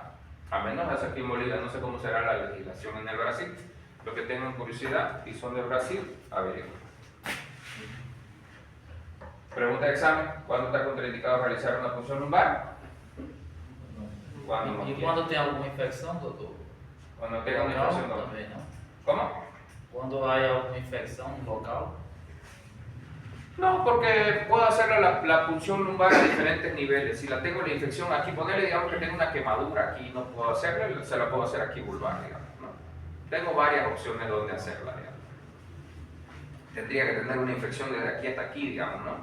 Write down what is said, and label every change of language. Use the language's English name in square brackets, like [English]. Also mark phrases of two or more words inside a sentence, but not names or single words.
[Spanish] A menos hace aquí en Bolivia, no sé cómo será la legislación en el Brasil. Los que tengan curiosidad y son de Brasil, averigüen. Pregunta de examen: ¿cuándo está contraindicado realizar una punción lumbar? Cuando no E quiera. [Portuguese] quando tem alguma infecção, doutor? [Spanish] Cuando tenga una Local infección. [Portuguese] também, não? [Spanish] ¿Cómo? [Portuguese] Quando há alguma infecção local? [Spanish] No, porque puedo hacer la punción lumbar a diferentes niveles. Si la tengo la infección aquí, ponerle, digamos que tengo una quemadura aquí, no puedo hacerla, se la puedo hacer aquí vulvar, digamos, ¿no? Tengo varias opciones donde hacerla, digamos. Tendría que tener una infección desde aquí hasta aquí, digamos, ¿no?